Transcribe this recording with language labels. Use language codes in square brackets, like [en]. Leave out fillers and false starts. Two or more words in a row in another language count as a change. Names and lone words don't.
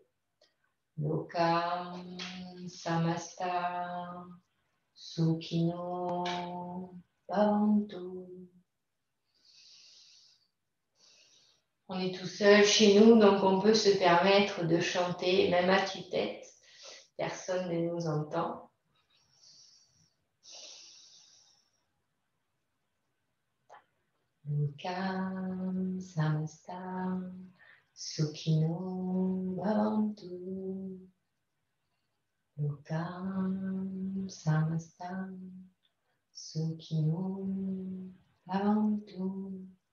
[sa] लोकम् समस्त सुखिनो भवन्तु. [fr] On est tout seul chez nous, donc on peut se permettre de chanter, même à tue-tête. Personne ne nous entend. [sa] लोकम् समस्त सुखिनो भवन्तु. लोकम् समस्त सुखिनो भवन्तु.